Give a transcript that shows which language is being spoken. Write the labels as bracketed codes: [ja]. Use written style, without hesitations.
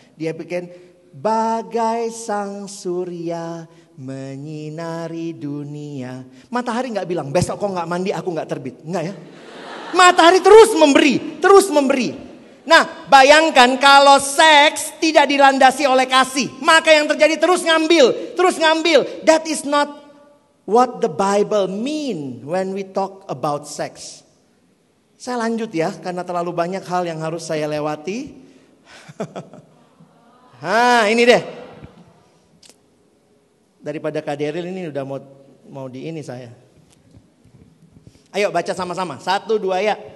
[id] Dia bikin bagai sang surya menyinari dunia. Matahari gak bilang besok kok gak mandi aku gak terbit. Enggak ya. Matahari terus memberi. Nah, bayangkan kalau seks tidak dilandasi oleh kasih, maka yang terjadi terus ngambil. [en] That is not what the Bible mean when we talk about sex. [id] Saya lanjut ya, karena terlalu banyak hal yang harus saya lewati. Ini deh. Daripada Kak Daryl ini udah mau di ini saya. Ayo baca sama-sama. 1, 2 ya.